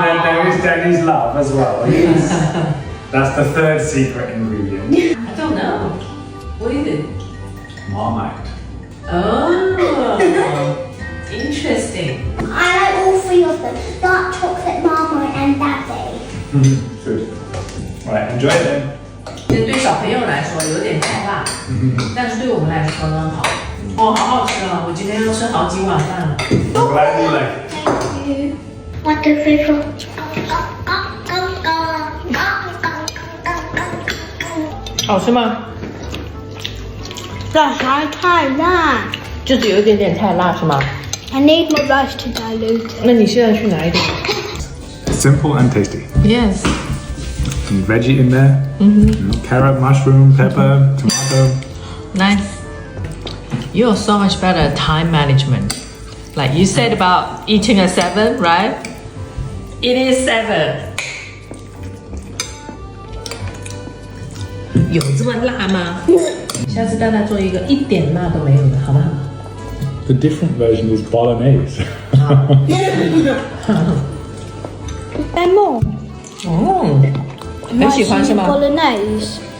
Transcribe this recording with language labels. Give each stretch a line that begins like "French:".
English: There is Danny's love as well. Yes. That's the 3rd secret ingredient. I don't know. What is it? Marmite. Oh, interesting. I like all 3 of them. Dark chocolate, Marmite, and Daddy. Good. Right, enjoy it then.
Chinese: 这对小朋友来说有点太辣，但是对我们来说刚刚好。哦，好好吃啊！我今天要吃好几碗饭了。
English: I'm glad you like it. Thank you. 1, 2, 3, 4.
Chinese: 好吃吗？这还太辣。就是有一点点太辣是吗？
English: I need more rice to dilute it.
Chinese: 那你现在去拿一点。
English: Simple and tasty. Yes. Some veggie in there. You know, carrot, mushroom, pepper, tomato. Nice. You're so much better at time management. Like you said about eating at 7, right? It is 7.
Chinese: 有这么辣吗？下次带他做一个一点辣都没有的，好不好？
English: The different version is bolognese. And more.
Chinese: 哦，很喜欢是吗？
English: Bolognese.